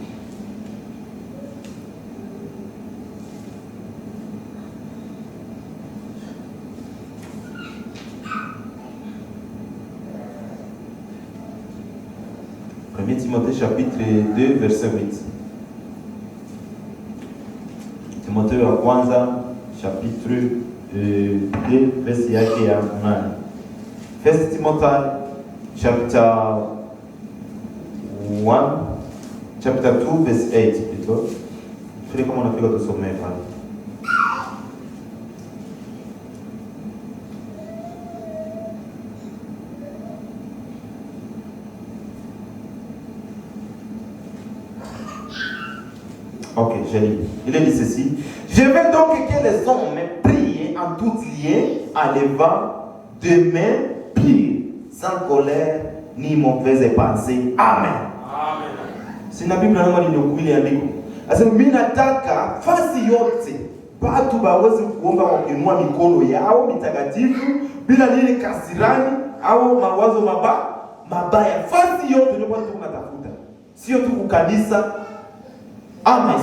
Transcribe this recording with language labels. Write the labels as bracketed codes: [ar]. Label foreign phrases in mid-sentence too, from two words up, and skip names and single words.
[fr] Timothée chapitre 2 verset 8. [sw] Timothée wa kwanza chapitre 2 verset yake ya 8. [en] 1 Timothy chapter 1 chapter 2 verse 8 plutôt. [fr] Frère, comment on a fait le sommet pale? Ok, je lis. Il est dit ceci. Je veux donc que les hommes prient en toute lieu, en levant de mains pures, sans colère ni mauvaise pensée. Amen. Amen. [sw] Si na Biblia namba nilikuile andiko. Asema mimi nataka fasi yote watu baweze kuomba wakiinua mikono yao mitakatifu bila nini kasirani au mawazo mabaya. Fasi yote ndio watu tunatafuta. Sio tu kukanisa. Amen.